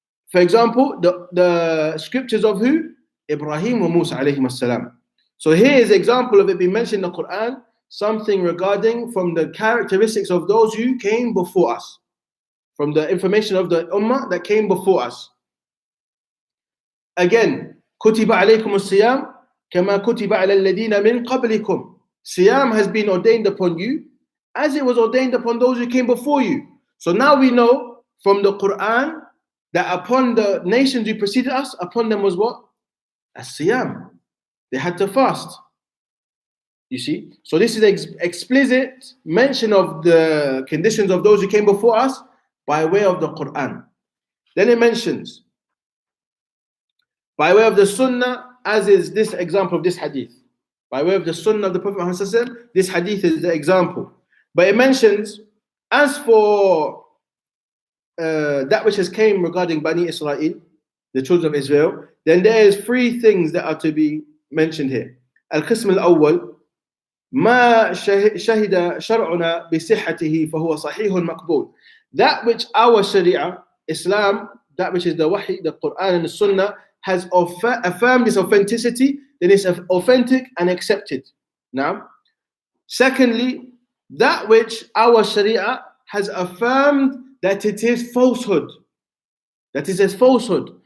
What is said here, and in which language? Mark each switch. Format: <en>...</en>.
<en>For example, the scriptures of who? Ibrahim and Musa alayhim as-salam. So here is an example of it being mentioned in the Quran, something regarding from the characteristics of those who came before us, from the information of the ummah that came before us.</en> <ar>Again, كُتِبَ عَلَيْكُمُ الصِّيَامُ كَمَا كُتِبَ عَلَى الَّذِينَ مِنْ قَبْلِكُمْ.</ar> <en>Siyam has been ordained upon you as it was ordained upon those who came before you. So now we know from the Quran that upon the nations who preceded us, upon them was what? As-siyam. They had to fast. You see? So this is explicit mention of the conditions of those who came before us by way of the Quran. Then it mentions by way of the Sunnah, as is this example of this hadith. By way of the Sunnah of the Prophet Muhammad, this hadith is the example. But it mentions, as for that which has came regarding Bani Israel, the children of Israel, then there is three things that are to be mentioned here.</en> <ar>Al-Qism al-Awwal, ما شهد شرعنا بصحته فهو صحيح مقبول.</ar> <en>That which our Sharia, Islam, that which is the Wahy, the Quran and the Sunnah, has affirmed its authenticity, then it's authentic and accepted. Now, secondly, that which our Sharia has affirmed that it is falsehood. That it is falsehood.</en>